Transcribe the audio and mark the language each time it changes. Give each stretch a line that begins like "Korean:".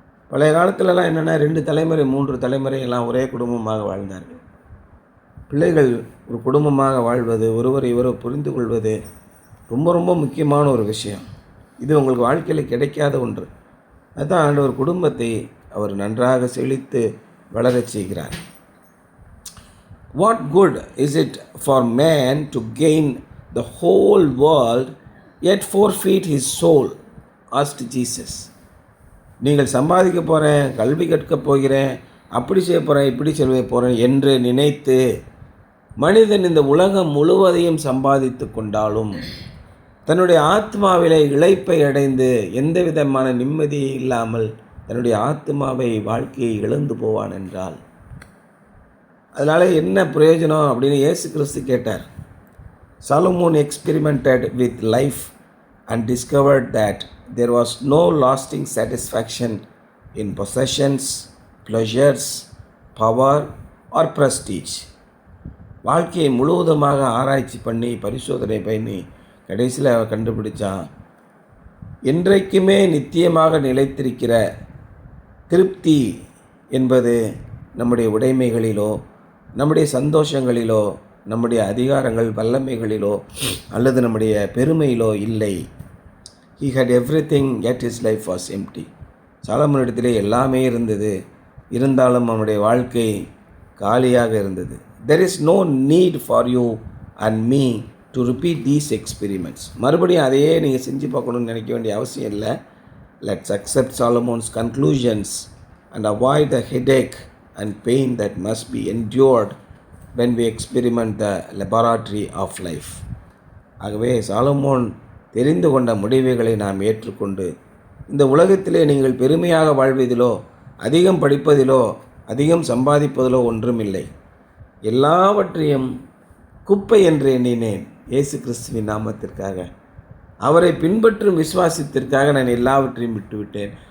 Tamil: பழைய காலத்துலலாம் என்னென்னா 2 தலைமுறை 3 தலைமுறை எல்லாம் ஒரே குடும்பமாக வாழ்ந்தார்கள். பிள்ளைகள் ஒரு குடும்பமாக வாழ்வது, ஒருவரை இவரை புரிந்து கொள்வது ரொம்ப ரொம்ப முக்கியமான ஒரு விஷயம். இது உங்களுக்கு வாழ்க்கையில் கிடைக்காத ஒன்று. அதுதான் ஆண்டவர் குடும்பத்தை அவர் நன்றாக செழித்து வளரச் செய்கிறார்.
English: What good is it for man to gain the whole world yet forfeit his soul? asked Jesus.
Tamil: நீங்கள் சம்பாதிக்க போகிறேன், கல்வி கற்க போகிறேன், அப்படி செய்ய போகிறேன், இப்படி செய்ய போகிறேன் என்று நினைத்து மனிதன் இந்த உலகம் முழுவதையும் சம்பாதித்து கொண்டாலும் தன்னுடைய ஆத்மாவிலே இளைப்பை அடைந்து எந்த விதமான நிம்மதி இல்லாமல் தன்னுடைய ஆத்மாவை வாழ்க்கையை இழந்து போவான் என்றால் அதனால் என்ன பிரயோஜனம் அப்படின்னு இயேசு கிறிஸ்து கேட்டார்.
English: Solomon experimented with life and discovered that there was no lasting satisfaction in possessions, pleasures, power or prestige.
Tamil: வாழ்க்கையை முழுவதுமாக ஆராய்ச்சி பண்ணி பரிசோதனை பண்ணி கடைசியில் அவன் கண்டுபிடிச்சான், என்றைக்குமே நித்தியமாக நிலைத்திருக்கிற திருப்தி என்பது நம்முடைய உடைமைகளிலோ, நம்முடைய சந்தோஷங்களிலோ, நம்முடைய அதிகாரங்கள் வல்லமைகளிலோ அல்லது நம்முடைய பெருமையிலோ இல்லை.
English: He had everything yet his life was empty.
Tamil: சாலமோனிடத்திலே எல்லாமே இருந்தது, இருந்தாலும் அவனுடைய வாழ்க்கை காலியாக இருந்தது.
English: There is no need for you and me to repeat these experiments.
Tamil: மறுபடியும் அதையே நீங்கள் செஞ்சு பார்க்கணும்னு நினைக்க வேண்டிய அவசியம் இல்லை.
English: Let's accept Solomon's conclusions and avoid the headache and pain that must be endured when we experiment the laboratory of life.
Tamil: ஆகவே சாலமோன் தெரிந்து கொண்ட முடிவுகளை நாம் ஏற்றுக்கொண்டு இந்த உலகத்திலே நீங்கள் பெருமையாக வாழ்வதிலோ, அதிகம் படிப்பதிலோ, அதிகம் சம்பாதிப்பதிலோ ஒன்றுமில்லை. எல்லாவற்றையும் குப்பை என்று எண்ணினேன். இயேசு கிறிஸ்துவின் நாமத்திற்காக, அவரை பின்பற்றும் விசுவாசத்திற்காக நான் எல்லாவற்றையும் விட்டுவிட்டேன்.